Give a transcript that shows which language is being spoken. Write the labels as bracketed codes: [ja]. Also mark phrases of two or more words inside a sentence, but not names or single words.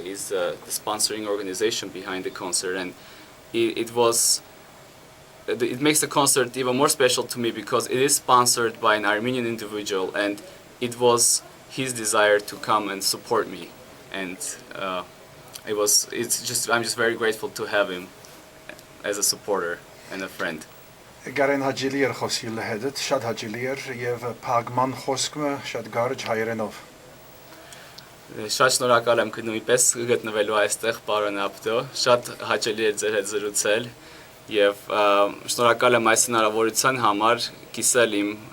[en] He's the sponsoring organization behind the concert, and it makes the concert even more special to me because it is sponsored by an Armenian individual, and it was his desire to come and support me, and I'm just very grateful to have him as a supporter and a friend. [hy] Գարեն հաճելի էր խոսիլ հետդ, շատ հաճելի էր եւ փակման խոսքը շատ գարեջ հայերենով։ Շատ շնորհակալ եմ նույնպես գտնվելու այստեղ, պարոն Աբդո, շատ հաճելի է ձեր հետ զրուցել եւ շնորհակալ եմ այս հնարավորության համար կիսել իմ